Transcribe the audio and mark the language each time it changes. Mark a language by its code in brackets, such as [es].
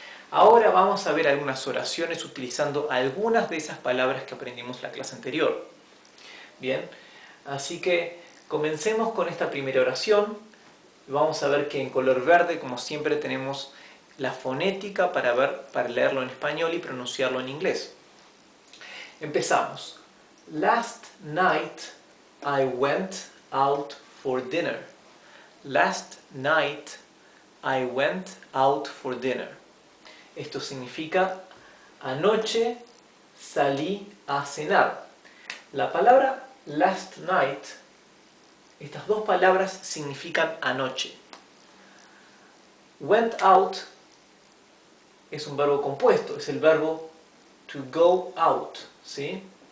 [es] Ahora vamos a ver algunas oraciones utilizando algunas de esas palabras que aprendimos en la clase anterior. Bien, así que comencemos con esta primera oración. Vamos a ver que en color verde, como siempre, tenemos la fonética para leerlo en español y pronunciarlo en inglés. Empezamos. [en] Last night I went out for dinner. Last night I went out for dinner. [es] Esto significa anoche salí a cenar. La palabra last night, estas dos palabras significan anoche. Went out es un verbo compuesto, es el verbo to go out, ¿sí?